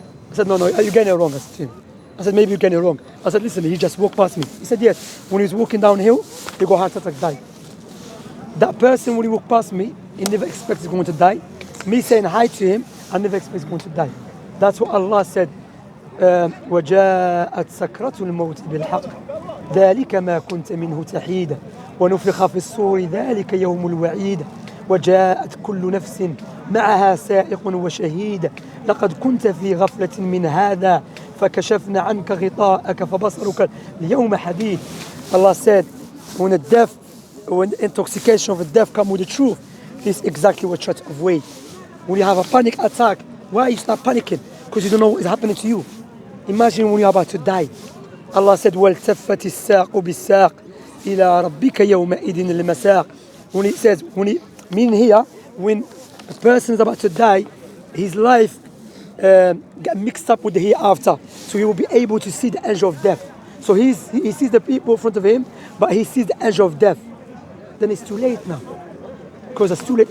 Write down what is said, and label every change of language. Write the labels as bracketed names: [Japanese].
[English] I said, "No, you're getting it wrong." I said to him. I said, "Maybe you're getting it wrong." I said, "Listen, he just walked past me." He said, "Yes." When he was walking downhill, he got heart attack, died. That person, when he walked past me, he never expects he's going to die. Me saying hi to him, I never expect he's going to die. That's what Allah said. [Arabic] وجاءت سكرة الموت بالحق ذلك ما كنت منه تحيدا ونفخ في الصور ذلك يوم الوعيد وجاءت كل نفس معها سائق وشهيد لقد كنت في غفلة من هذا فكشفنا عنك غطاءك فبصرك اليوم حديد. [English] Allah said, when the intoxication of the death comes with the truth, this is exactly what you try to avoid. When you have a panic attack, why you start panicking? Because you don't know what is happening to you. Imagine when you're about to die. Allah said, [Arabic] وَالْتَفَّتِ السَّاقُ بِالسَّاقِ إِلَىٰ رَبِّكَ يَوْمَئِذٍ الْمَسَاقِ. [English] When it says, meaning here, when a person is about to die, his life get mixed up with the hereafter. So he will be able to see the angel of death. So he sees the people in front of him, but he sees the angel of death. Then it's too late now. Because it's too late.